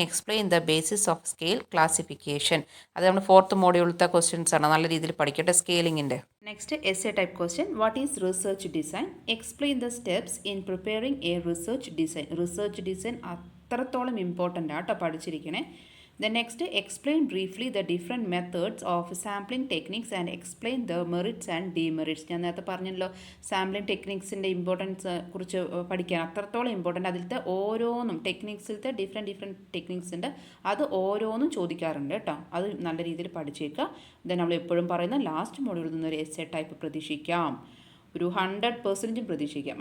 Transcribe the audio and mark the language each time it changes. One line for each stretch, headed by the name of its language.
English: Explain the basis of scale classification.
Malayalam: അത് നമ്മുടെ 4th മോഡ്യൂളിലത്തെ questions ആണ്, നല്ല രീതിയിൽ പഠിക്കട്ടെ സ്കെയിലിങ്ങിൻ്റെ.
English: Next, essay type question, what is research design? Explain the steps in preparing a research design.
Malayalam: Research design അത്രത്തോളം important ആട്ടോ, പഠിച്ചിരിക്കണേ.
English: Then next, explain briefly the different methods of sampling techniques and explain the merits and demerits.
Malayalam: ഞാൻ നേരത്തെ പറഞ്ഞല്ലോ, sampling ടെക്നിക്സിൻ്റെ importance കുറിച്ച് പഠിക്കാൻ അത്രത്തോളം important. അതിലത്തെ ഓരോന്നും ടെക്നിക്സിലത്തെ ഡിഫറെൻറ്റ് ടെക്നിക്സ് ഉണ്ട്, അത് ഓരോന്നും ചോദിക്കാറുണ്ട് കേട്ടോ. അത് നല്ല രീതിയിൽ പഠിച്ചേക്കുക. ദെൻ നമ്മൾ എപ്പോഴും പറയുന്ന ലാസ്റ്റ് മോഡ്യൂളിൽ നിന്നൊരു എസ്സേ ടൈപ്പ് പ്രതീക്ഷിക്കാം, ഒരു 100% പ്രതീക്ഷിക്കാം.